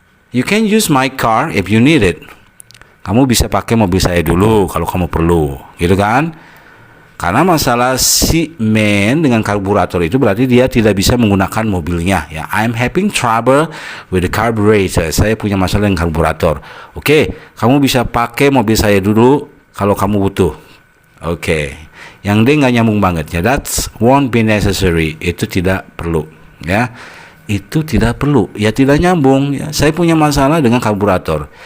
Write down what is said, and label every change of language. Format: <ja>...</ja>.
<en>You can use my car if you need it.</en> <id>Kamu bisa pakai mobil saya dulu kalau kamu perlu, gitu kan? Karena masalah si man dengan karburator itu berarti dia tidak bisa menggunakan mobilnya, ya.</id> <en>I'm having trouble with the carburetor.</en> <id>Saya punya masalah dengan karburator. Oke, kamu bisa pakai mobil saya dulu kalau kamu butuh. Oke. Yang D nggak nyambung banget, ya.</id> <en>That won't be necessary.</en> <id>Itu tidak perlu, ya. Itu tidak perlu, ya, tidak nyambung, ya. Saya punya masalah dengan karburator.</id>